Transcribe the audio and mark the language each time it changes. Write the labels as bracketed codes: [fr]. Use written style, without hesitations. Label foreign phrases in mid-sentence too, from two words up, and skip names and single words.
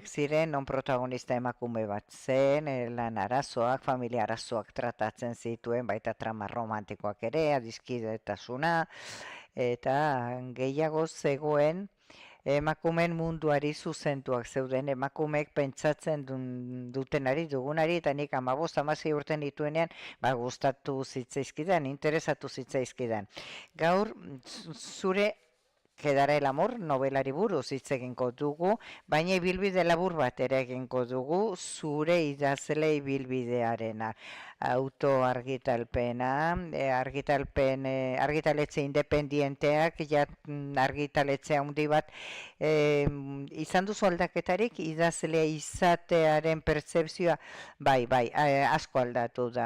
[eu] ziren, non protagonista emakume bat zen, lan arazoak, familia arazoak tratatzen zituen, baita trama romantikoak ere, adiskidetasuna, eta gehiago zegoen emakumeen munduari zuzentuak zeuden, emakumeek pentsatzen dutenari, dugunari, eta nik 15-16 urte nituenean, gustatu zitzaizkidan, interesatu zitzaizkidan. Gaur, zure Quedará el amor novelari buruz hitz egingo dugu, baina ibilbide labur bat ere egingo dugu, zure idazle ibilbidearena. Autoargitalpena, argitaletxe independienteak, argitaletxe handi bat, izan duzu aldaketarik, idazlea izatearen pertzepzioa, bai, asko aldatu da.